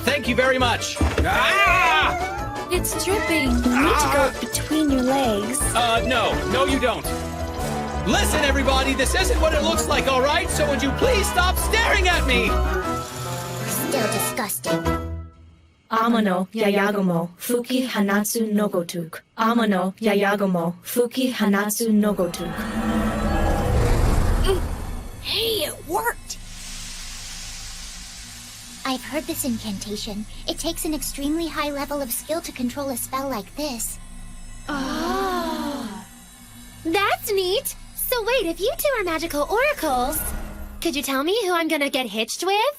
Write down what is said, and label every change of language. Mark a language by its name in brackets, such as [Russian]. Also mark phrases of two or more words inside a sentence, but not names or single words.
[English] Thank you very much. Ah! It's dripping. You need to go between your legs. No, you don't. Listen, everybody, this isn't what it looks like, all right? So would you please stop staring at me? Still disgusting. Amano Yayagomo Fuki Hanatsu Nogotuk. Amano Yayagomo Fuki Hanatsu Nogotuk. Hey, it worked! I've heard this incantation. It takes an extremely high level of skill to control a spell like this. Oh. That's neat! So wait, if you two are magical oracles, could you tell me who I'm gonna get hitched with?